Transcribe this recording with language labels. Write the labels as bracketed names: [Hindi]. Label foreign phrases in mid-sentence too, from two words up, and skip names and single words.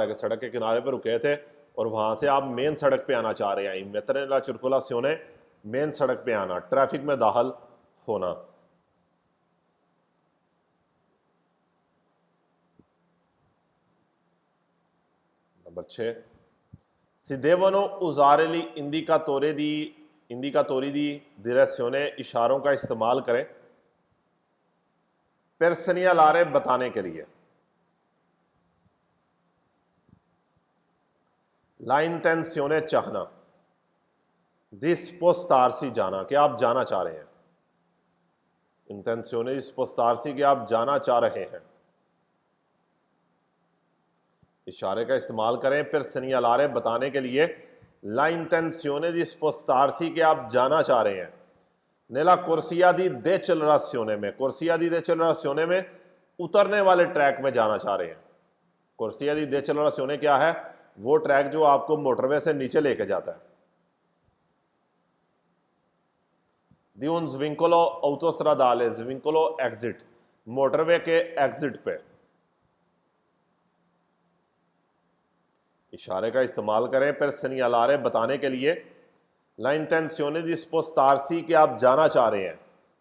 [Hindi] कि सड़क के किनारे पर रुके थे और वहां से आप मेन सड़क पे आना चाह रहे हैं। [Italian] immettersi nella circolazione, [Hindi] मेन सड़क पे आना, ट्रैफिक में दाखिल होना। नंबर 6, [Italian] si devono usare gli indicatori di direzione, [Hindi] इशारों का इस्तेमाल करें [Italian] per segnalare, [Hindi] बताने के लिए। [Italian] la intenzione, चाहना, di spostarsi, [Hindi] जाना, कि आप जाना चाह रहे हैं। [Italian] intenzione di spostarsi, [Hindi] कि आप जाना चाह रहे हैं। इशारे का इस्तेमाल करें [Italian] per segnalare, [Hindi] बताने के लिए, [Italian] la intenzione di spostarsi, [Hindi] कि आप जाना चाह रहे हैं। [Italian] nella corsia di decelerazione [Hindi] में, [Italian] corsia di decelerazione [Hindi] में उतरने वाले ट्रैक में जाना चाह रहे हैं। [Italian] corsia di decelerazione [Hindi] क्या है? वो ट्रैक जो आपको मोटरवे से नीचे लेके जाता है। [Italian] di un svincolo autostradale, [Hindi] svincolo एग्जिट, मोटरवे के एग्जिट पे। इशारे का इस्तेमाल करें [Italian] per segnalare, [Hindi] बताने के लिए, [Italian] la intenzione di spostarsi, [Hindi] कि आप जाना चाह रहे हैं।